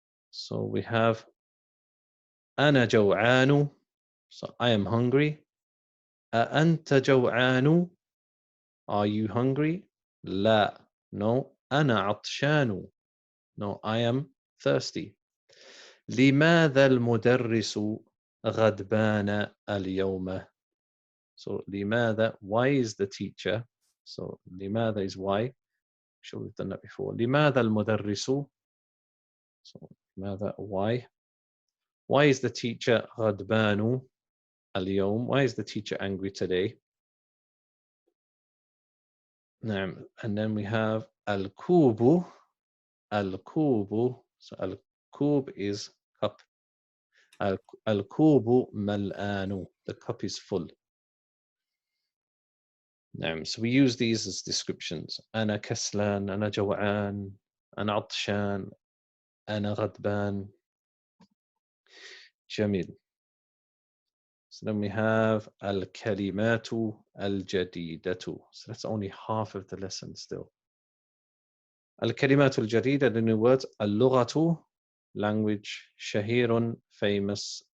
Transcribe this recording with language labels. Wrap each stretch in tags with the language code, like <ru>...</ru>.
<en>So we have</en> <ar>أنا جوعان,</ar> <en>so I am hungry.</en> <ar>أأنت جوعان,</ar> <en>are you hungry? لا, no.</en> <ar>أنا عطشان,</ar> <en>no, I am thirsty.</en> <ar>لماذا المدرس غضبان اليوم?</ar> <en>So لماذا, why is the teacher? So لماذا is why. I'm sure we've done that before.</en> <ar>لماذا المدرس?</ar> <en>So لماذا, why is the teacher</en> <ar>غضبان اليوم?</ar> <en>Why is the teacher angry today?</en> <ar>نعم.</ar> <en>And then we have الكوب.</en> <ar>الكوب.</ar> <en>So الكوب is cup.</en> <ar>الكوب ملآن.</ar> <en>The cup is full. So we use these as descriptions.</en> <ar>أنا كسلان, أنا جوعان, أنا عطشان, أنا غضبان. جميل.</ar> <en>So then we have</en> <ar>الكلمات الجديدة.</ar> <en>So that's only half of the lesson still.</en> <ar>الكلمات الجديدة,</ar> <en>the new words. اللغة, language. شهير, famous.</en>